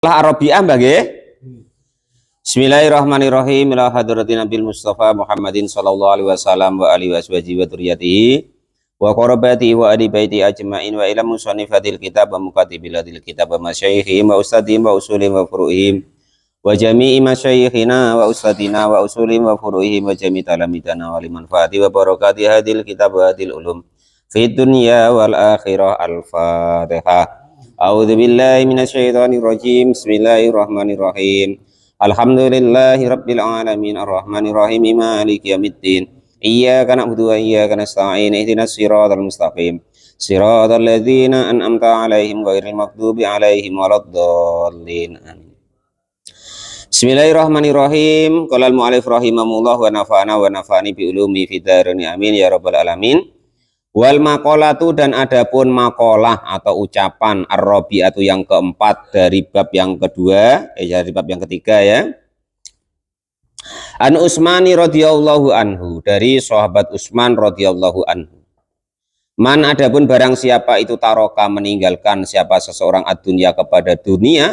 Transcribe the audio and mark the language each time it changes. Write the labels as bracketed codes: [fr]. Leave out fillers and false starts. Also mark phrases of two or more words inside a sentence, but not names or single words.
[jv] Arabiah nggih. [ar] بسم الله الرحمن الرحيم. إلى حضرة النبي المصطفى محمد صلى الله عليه وسلم وآله وصحبه وذريته وقرابته وأهل بيته أجمعين وإلى مصنف الكتاب ومكاتب الكتاب ومشايخهم وأساتذتهم وأصولهم وفروعهم وجميع مشايخنا وأساتذتنا وأصولهم وفروعهم وجميع تلامذتنا ولمنفعة وبركة هذا الكتاب وهذه العلوم في الدنيا والآخرة. الفاتحة. أعوذ بالله من الشيطان الرجيم. بسم الله الرحمن الرحيم. الحمد لله رب العالمين الرحمن الرحيم مالك يوم الدين. إياك نعبد وإياك نستعين. اهدنا الصراط المستقيم. صراط الذين أنعمت عليهم غير المغضوب عليهم ولا الضالين. آمين. بسم الله الرحمن الرحيم. قال المؤلف رحمه الله ونفعنا ونفعني بعلومه في الدارين. آمين يا رب العالمين. والمقالة, [id] dan adapun maqalah atau ucapan ar-rabi'atu yang keempat dari bab yang kedua, dari bab yang ketiga ya. [ar] عن عثمان رضي الله عنه, [id] dari sahabat Utsman [ar] رضي الله عنه. [id] Man, adapun barang siapa itu taroka, meninggalkan siapa seseorang ad-dunya, kepada dunia.